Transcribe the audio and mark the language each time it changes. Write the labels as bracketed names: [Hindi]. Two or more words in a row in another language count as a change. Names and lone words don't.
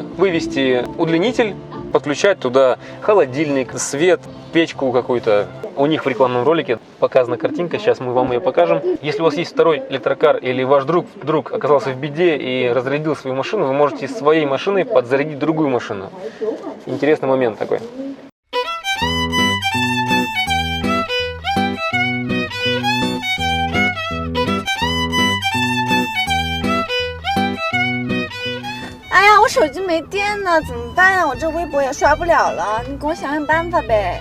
[Russian] Вывести удлинитель, подключать туда холодильник, свет, печку какую-то. У них в рекламном ролике показана картинка, сейчас мы вам ее покажем. Если у вас есть второй электрокар или ваш друг вдруг оказался в беде и разрядил свою машину, вы можете своей машиной подзарядить другую машину. Интересный момент такой. [Chinese] 哎呀，我手机没电了，怎么办呀？我这微博也刷不了了，你给我想想办法呗。